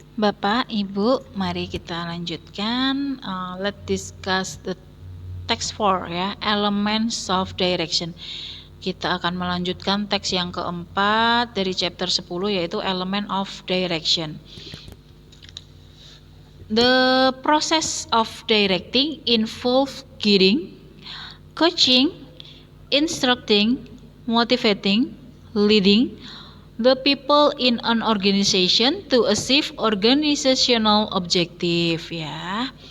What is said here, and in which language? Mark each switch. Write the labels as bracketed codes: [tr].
[id] Bapak, Ibu, mari kita lanjutkan. [en] Let's discuss the text 4 ya, elements of direction. [id] Kita akan melanjutkan teks yang keempat dari chapter 10 yaitu element of direction. [en] The process of directing involves guiding, coaching, instructing, motivating, leading the people in an organization to achieve organizational objective ya.